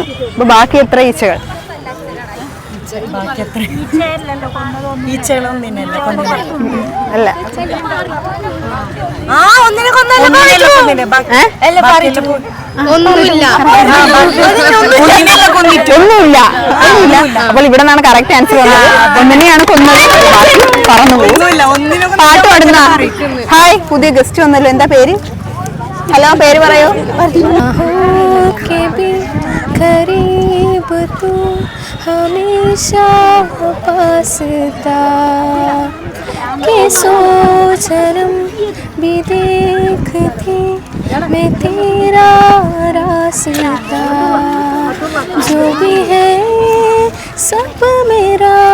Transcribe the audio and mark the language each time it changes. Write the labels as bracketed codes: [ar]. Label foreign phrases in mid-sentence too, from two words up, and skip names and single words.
[ml] അപ്പൊ ബാക്കി എത്ര ഈച്ചകൾ? അല്ല, ഒന്നുമില്ല. അപ്പോൾ ഇവിടെ നിന്നാണ് [en] correct answer [ml] വന്നത്. ഒന്നിനെയാണ് കൊന്നത്. പറന്നുപോയി. പാട്ട് പാടുന്ന ഹായ്, പുതിയ ഗസ്റ്റ് വന്നല്ലോ. എന്താ പേര്? ഹലോ, പേര് പറയൂ. [hi] हमेशा पास था कि सौ जन्म भी देखती मैं तेरा रास्ता जो भी है सब मेरा